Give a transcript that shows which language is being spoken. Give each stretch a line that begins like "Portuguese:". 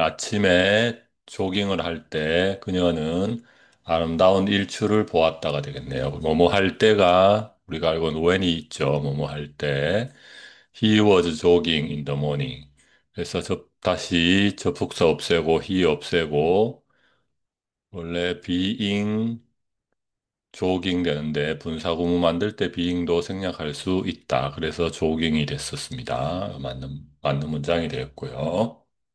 Korean: 아침에 조깅을 할 때 그녀는 아름다운 일출을 보았다가 되겠네요. 뭐뭐 할 때가 우리가 알고 있는 when이 있죠. 뭐뭐 할 때.
English: He was jogging in the morning.
Korean: 그래서 다시 접속사 없애고 he 없애고 원래 being 조깅 되는데 분사구문 만들 때 being도 생략할 수 있다. 그래서 조깅이 됐었습니다. 맞는 문장이 되었고요.